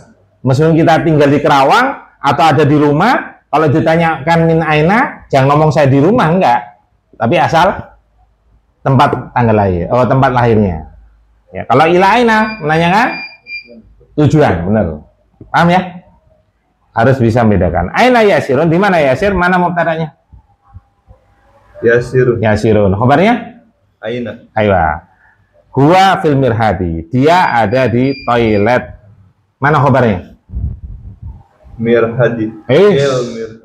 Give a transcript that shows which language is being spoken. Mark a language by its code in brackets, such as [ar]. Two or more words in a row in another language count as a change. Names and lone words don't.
[id] Meskipun kita tinggal di Kerawang atau ada di rumah, kalau ditanyakan [ar] min aina, [id] jangan ngomong saya di rumah, enggak. Tapi asal tempat tanggal lahir, tempat lahirnya. Ya, kalau [ar] ila aina [id] menanyakan tujuan, benar. Paham ya? Harus bisa membedakan. [ar] Aina Yasirun, [id] di mana Yasir? Mana mubtadanya? Yasirun. Yasirun. Khabarnya? Aina. [ar] Aywa. Huwa fil mirhadi. [id] Dia ada di toilet. Mana khabarnya? [ar] Mirhadi. Fil mirhadi.